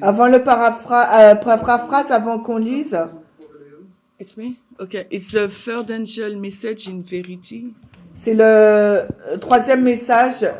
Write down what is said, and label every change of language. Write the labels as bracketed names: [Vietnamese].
[French] Avant le paraphrase, avant qu'on lise. [English] It's me? Okay. It's the third angel message in verity. [French] C'est le troisième message.